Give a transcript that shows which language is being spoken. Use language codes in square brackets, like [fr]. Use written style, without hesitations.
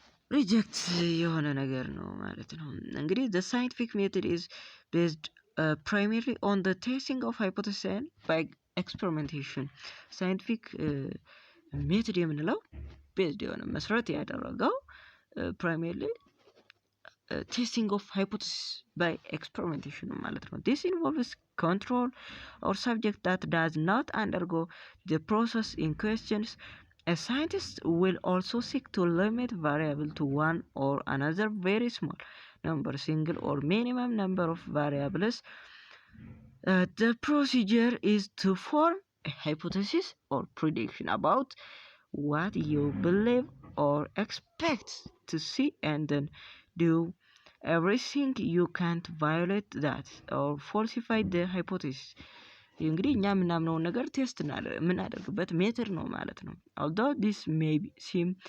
[am] ሪጀክት የሆነ ነገር ነው ማለት ነው። እንግዲህ [en] the scientific method is based primarily on the testing of hypotheses by experimentation scientific method [am] የምንለው [en] based [am] የሆነ መሰረት ያደረገው [en] primarily testing of hypothesis by experimentation [am] ማለት ነው። [en] This involves control or subject that does not undergo the process in questions. A scientist will also seek to limit variable to one or another very small number, single or minimum number of variables. The procedure is to form a hypothesis or prediction about what you believe or expect to see and then do everything you can't violate that or falsify the hypothesis. [am] እንግዲህ እኛ የምናምነውን ነገር ቴስት የምናደርግበት ሜተድ ነው ማለት ነው። [en] although this may seem